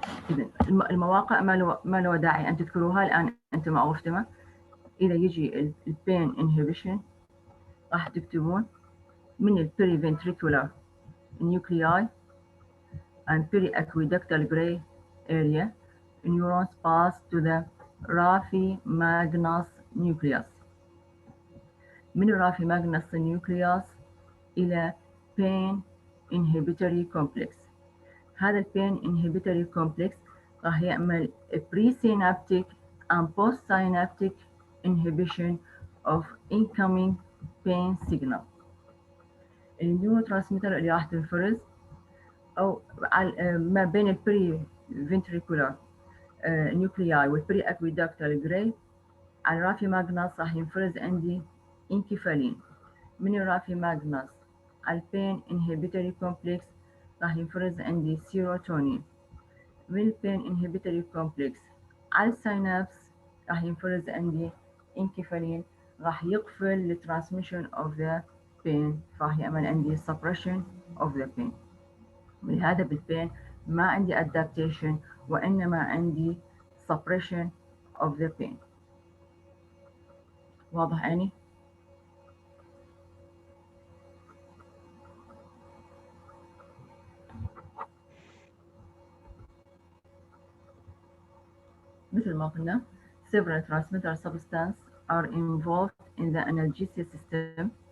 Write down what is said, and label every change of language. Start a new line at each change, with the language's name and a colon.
Arabic: إذن المواقع ما له داعي أن تذكروها الآن، أنتم معروفتها.
English: إذا يجي البين inhibition
Arabic: راح تكتبون من
English: البريفنتريكولار nuclei and periaqueductal gray area neurons pass to the raphe nucleus. من raphe nucleus إلى pain inhibitory complex. هذا البين inhibitory complex
Arabic: راح يعمل
English: presynaptic and postsynaptic inhibition of incoming pain signal.
Arabic: النيوروترانسميتر اللي راح تنفرز أو ما بين البري فنتريكولار نيوكلياي والبري أكويدكتال جراي على الرافي ماغناس راح ينفرز عندي انكفالين.
English: من الرافي ماغناس على البين انهبيتوري كومبلكس
Arabic: راح ينفرز عندي
English: Serotonin.
Arabic: من البين انهبيتوري كومبلكس على السينابس راح ينفرز عندي انكفالين، راح يقفل الترانسميشن اوف ذا بين، فراح يعمل عندي
English: suppression of the pain.
Arabic: ولهذا بالبين ما عندي adaptation وإنما عندي
English: suppression of the pain.
Arabic: واضح يعني؟ مثل ما قلنا
English: several transmitter substances are involved in the analgesia system.